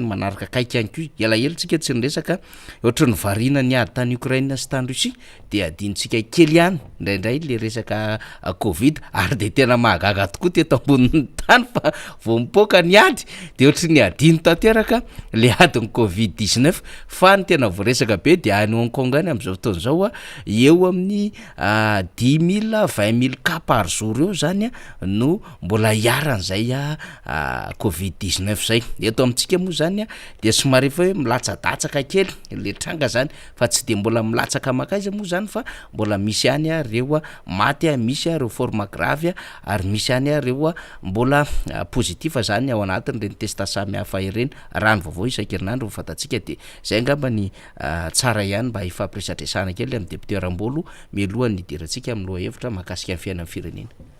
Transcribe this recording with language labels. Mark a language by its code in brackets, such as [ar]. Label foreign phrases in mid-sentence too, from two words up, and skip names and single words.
[mg] manaraka kaiky ihany koa elaela tsika tsy nresaka ohatra ny variana ny ady tany Ukraine sy tany Russie de adintsika kely ihany indraindray le resaka Covid ary de tena mahagaga tokoa teto ambonin'ny tany fa vao mipoaka ny ady de ohatra ny adiny tanteraka le adiny Covid-19 fa ny tena voaresaka be de any Hong Kong any am'izao fotoana zao eo amin'ny 10 000 20 000 [fr] cas par jour [mg] eo zany no mbola iaran'izay Covid-19 zay eto amintsika moa zany de somary efa hoe milatsadatsaka kely le tranga zany fa tsy de mbola milatsaka makaiza moa zany fa mbola misy any reo maty misy reo [fr] forme grave [mg] ary misy any reo mbola positif zany ao anatiny reny testa samy hafa ireny raha ny vaovao isan-kerinandro fatatsika de zay angamba ny tsara ihany mba ifampiresatresana kely amin'ny député Rambolo mialohan'ny idirantsika amin'ny loha hevitra mahakasika ny fiainan'ny firenena.